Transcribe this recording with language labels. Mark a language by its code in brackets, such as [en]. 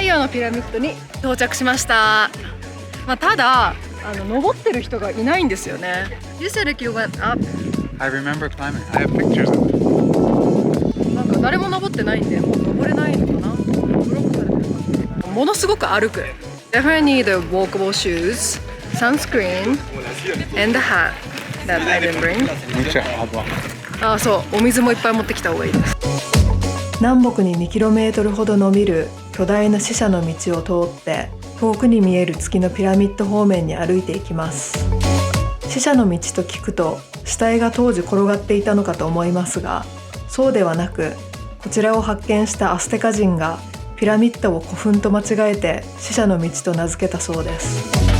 [ja] ピラミッドに到着しました。ただ登ってる人がいないんですよね。 [en] You said you went up. I remember climbing. I have pictures of it. [ja] なんか誰も登ってないんで、もう登れないのかな。ブロックされてる。ものすごく歩く。 [en] Definitely need walkable shoes, sunscreen, and a hat that I didn't bring. [ja] そう、お水もいっぱい持ってきた方がいいです。南北に 2km ほど伸びる巨大な死者の道を通って遠くに見える月のピラミッド方面に歩いていきます。死者の道と聞くと死体が当時転がっていたのかと思いますが、そうではなく、こちらを発見したアステカ人がピラミッドを古墳と間違えて死者の道と名付けたそうです。